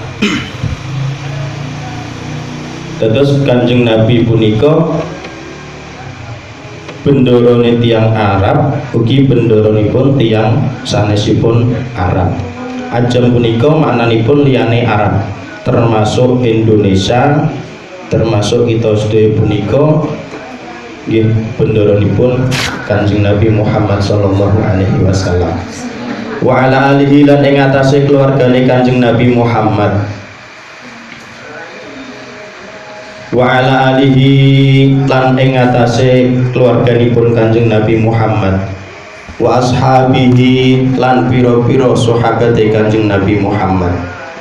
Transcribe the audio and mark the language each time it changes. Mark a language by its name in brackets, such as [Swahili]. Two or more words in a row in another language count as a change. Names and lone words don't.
[Javanese] Dados Kanjeng Nabi punika bendorone tiyang Arab ugi bendoronipun tiyang sanesipun Arab. Ajam punika maknanipun liyane Arab termasuk Indonesia termasuk kita sedaya punika nggih bendoronipun Kanjeng Nabi Muhammad [Arabic] sallallahu alaihi wasallam wa ala alihi [Javanese] lan ing atase keluargane Kanjeng Nabi Muhammad [Arabic] wa ala alihi [Javanese] lan ing atase keluarganipun Kanjeng Nabi Muhammad [Arabic] wa ashabihi [Javanese] lan pira-pira sahabate Kanjeng Nabi Muhammad.